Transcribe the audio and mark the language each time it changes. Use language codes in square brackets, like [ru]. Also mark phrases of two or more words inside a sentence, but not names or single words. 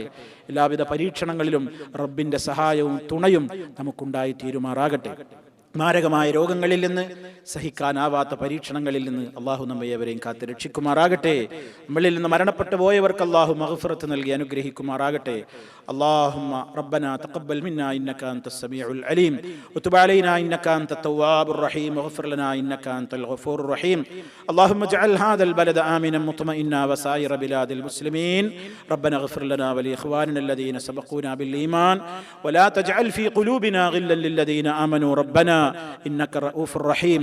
[ml] എല്ലാവിധ പരീക്ഷണങ്ങളിലും റബ്ബിന്റെ സഹായവും തുണയും നമുക്കുണ്ടായി തീരുമാറാകട്ടെ. മാരകമായ രോഗങ്ങളിൽ നിന്ന്, സഹിക്കാനാവാത്ത പരീക്ഷണങ്ങളിൽ നിന്ന് അള്ളാഹു നമ്മയെവരെയും കാത്ത് രക്ഷിക്കുമാറാകട്ടെ. നമ്മളിൽ നിന്ന് മരണപ്പെട്ടു പോയവർക്ക് അള്ളാഹു മഗ്ഫിറത്ത് നൽകി അനുഗ്രഹിക്കുമാറാകട്ടെ. [ar] اللهم ربنا تقبل منا إنك أنت السميع العليم وتب علينا إنك أنت التواب الرحيم واغفر لنا إنك أنت الغفور الرحيم. اللهم اجعل هذا البلد آمنا مطمئنا وسائر بلاد المسلمين. ربنا اغفر لنا ولإخواننا الذين سبقونا بالإيمان ولا تجعل في قلوبنا غلا للذين آمنوا ربنا إنك رؤوف رحيم.